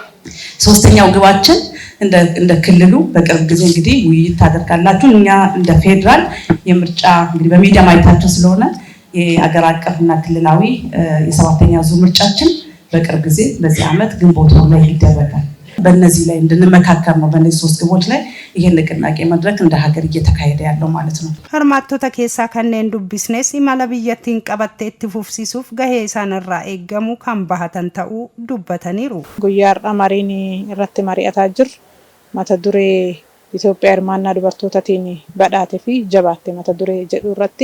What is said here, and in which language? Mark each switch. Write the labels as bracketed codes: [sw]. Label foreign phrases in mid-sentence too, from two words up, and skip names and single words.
[am] ሶስተኛው ግባችን እንደ ክልሉ በቅርብ ጊዜ እንግዲህ ውይይት ታደርጋላችሁ። እኛ እንደ ፌደራል የምርጫ እንግዲህ በሚዲያ ማየታችሁ ስለሆነ የአገር አቀፍና ክልላዊ የ7ኛ ዙር ምርጫችን በቅርብ ጊዜ በዚህ ዓመት ግንቦት ላይ ይደረጋል። በእነዚህ ላይ እንድንመካከር ነው። በእነዚህ 3 ግቦች ላይ ይሄን ንቅናቄ መድረክ እንደ ሀገር እየተካሄደ ያለው ማለት ነው። [om] hirmaattota keessaa kanneen dubbisnes imala biyyattiin qabattee itti fufsiisuuf gahee isaan irraa eeggamu kan bahatan ta'uu dubbataniiru. Guyyaa mariin irratti mari'ataa jirru mata duree Itoophiyaa hirmaannaa dubartootaatiin badhaate fi jabaatte mata duree jedhu irratti